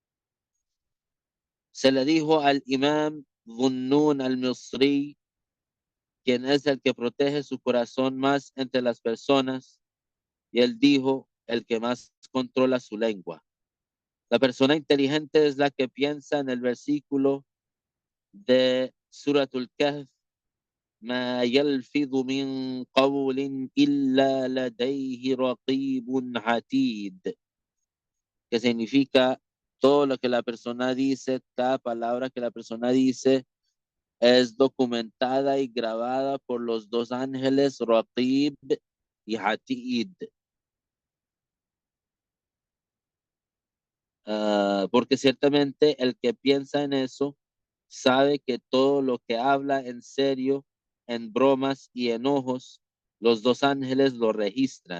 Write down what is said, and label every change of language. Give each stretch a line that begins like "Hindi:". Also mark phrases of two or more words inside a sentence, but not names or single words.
Spanish: Se le dijo al imam Dhunnun al-Misri, quien es el que protege su corazón más entre las personas, y él dijo, el que más controla su lengua. La persona inteligente es la que piensa en el versículo de Suratul Kahf,
Arabic: ما يلفظ من قول إلا لديه رقيب عتيد,
Spanish: que significa todo lo que la persona dice, cada palabra que la persona dice es documentada y grabada por los dos ángeles Raqib y Hatid. Porque ciertamente el que piensa en eso sabe que todo lo que habla en serio, en bromas y enojos, los dos ángeles lo registran.